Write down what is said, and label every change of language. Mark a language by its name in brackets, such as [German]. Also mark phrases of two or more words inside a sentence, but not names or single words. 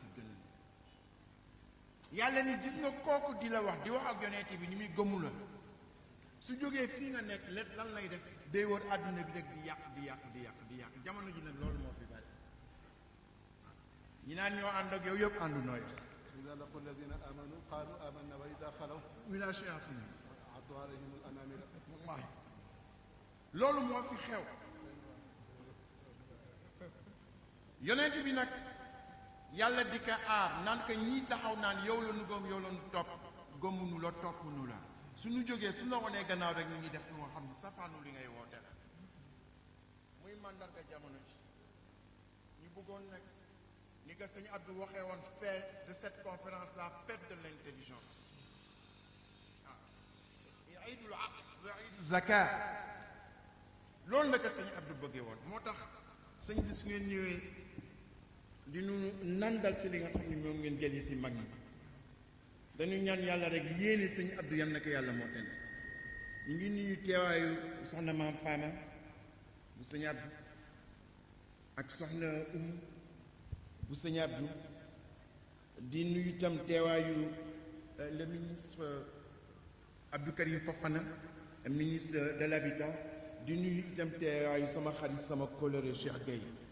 [Wolof] yàlla ni gis nga kooku di la wax ak yonent bi ni muy gëmu la su jógee fii nga nekk lan lay def day wër àdduna bi rek di yàq jamono ji nag loolu moo fi bari ñi naan ñoo ànd ak yow yëpp àndu nooy [Arabic] إذا لقوا الذين آمنوا قالوا آمنا وإذا خلوا إلى شياطين عضوا عليهم الأنامل [Wolof] wallahi loolu moo fi xew yonent bi nag yàlla di ko aar naan ko ñii taxaw naan yow la nu gëm yow la nu topp gëmunu la toppunu la suñu jógee su la wanee gannaaw rek ñu ngi def lu nga xam ni safaanu li ngay woote la muy màndarga jamono ji ñu bëggoon nag ni ko sëñ Abdou waxee woon [French] fait de cette conférence la fête de l'intelligence [Arabic] عيد العقل وعيد الزكاة [Wolof] loolu la ko sëñ Abdou bëggee woon moo tax sëñ bi su ngeen ñëwee di nu nandal si li nga xam ne moom ngeen jëli si mag ñi dañu ñaan yàlla rek yéene sëñ Abdou yan na ko yàlla moo ten ñu ngi nuyu teewaayu soxna maam Fama bu sëñ Abdou ak soxna bu sëñ Abdou di nuyu itam teewaayu [French] le ministre [Wolof] Abdou Karim Fofana [French] ministre de l'habitat [Wolof] di nuyu itam teewaayu sama xarit sama kóllëre Cheikh Gueye